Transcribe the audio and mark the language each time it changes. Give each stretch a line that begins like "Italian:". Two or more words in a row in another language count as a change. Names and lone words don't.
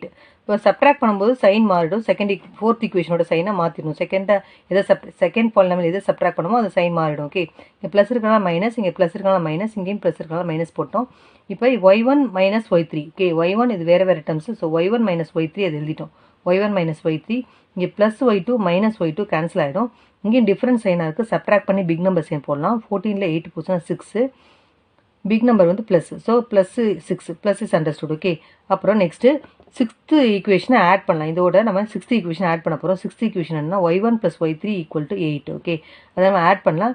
Tamil: இப்போ சப்ட்ராக்ட் பண்ணும்போது சைன் மாறிடும். 4th ஈக்குவேஷனோட சைனை மாற்றிடும்.
English: second polynomial
Tamil: எதை சப்ட்ராக்ட் பண்ணுமோ அது சைன் மாறிடும். ஓகே, இங்கே ப்ளஸ் இருக்கனால மைனஸ், இங்கே ப்ளஸ் இருக்கனால மைனஸ், இங்கேயும் ப்ளஸ் இருக்கனால மைனஸ் போட்டோம். இப்போ y1 - y3. ஓகே, y1 இது வேறு வேறு டேர்ம்ஸ். ஸோ y1 - y3 அது எழுதிட்டோம். y1 - y3, இங்கே +y2 - y2 கேன்சல் ஆகிடும். இங்கேயும்
English: different sign
Tamil: இருக்குது, சப்ட்ராக்ட் பண்ணி
English: big number sign
Tamil: போடலாம். 14ல் 8 போச்சுன்னா 6,
English: big number
Tamil: வந்து ப்ளஸ்.
English: so +6 plus is understood.
Tamil: ஓகே, அப்புறம்
English: next 6th equation add
Tamil: பண்ணலாம். இதோட நம்ம
English: 6th equation add
Tamil: பண்ண போகிறோம்.
English: 6th equation
Tamil: என்ன, y1 + y3 = 8. ஓகே, அதை நம்ம ஆட் பண்ணலாம்.